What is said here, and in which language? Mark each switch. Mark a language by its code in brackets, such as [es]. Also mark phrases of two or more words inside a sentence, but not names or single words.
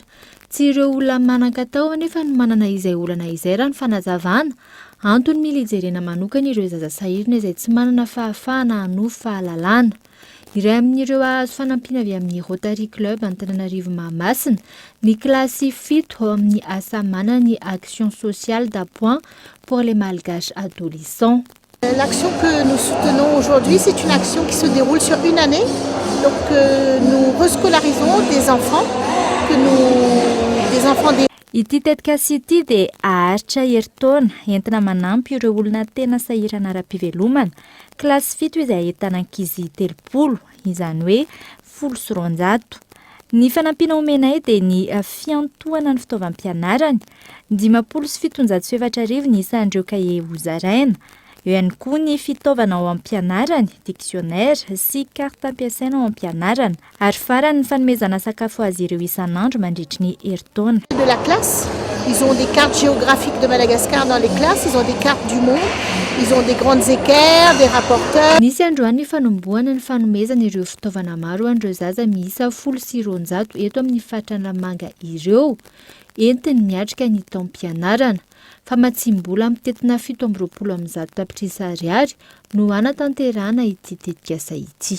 [mg] Tsy ireo olona manan-katao nefa ny manana izay olana izay raha ny fanazavana. Antony mila hijerena manokana ireo zaza sahirana izay tsy manana fahafahana hanofy fahalalana. Iray amin'ireo azo fanampiana avy amin'ny Rotary Club Antananarivo Mahamasina ny kilasy 7 ao amin'ny asa manana [fr] action sociale d'appoint pour les malgaches adolescents. L'action que nous soutenons aujourd'hui, c'est une action qui se déroule sur une année. Donc nous rescolarisons des enfants des [mg] Ity tetika sy ity dia aharitra herintaona entina manampy ireo olona tena sahirana ara-pivelomana. Kilasy 7 izay ahitana ankizy 30, izany hoe 100. Ny fanampiana omenay dia ny fiantohana ny fitaovam-pianarany 577 ny isan'ireo kahie hozaraina. Eo ihany koa ny fitaovana ao am-pianarany, dictionnaire sy karta ampiasaina ao am-pianarana ary farany ny fanomezana sakafo azy ireo isan'andro mandritry ny herintaona. [fr] De la classe, ils ont des cartes géographiques de Madagascar dans les classes, ils ont des cartes du monde, ils ont des grandes équerres, des rapporteurs. [mg] Nisy androany fanombohana ny fanomezana ireo fitaovana maro an'ireo zaza miisa 100 eto amin'ny faritra Analamanga ireo entiny miatrika ny taom-pianarana. Fa matsimbola mitetina 720 tapitrisa ariary no anatanterahana ity tetikasa ity.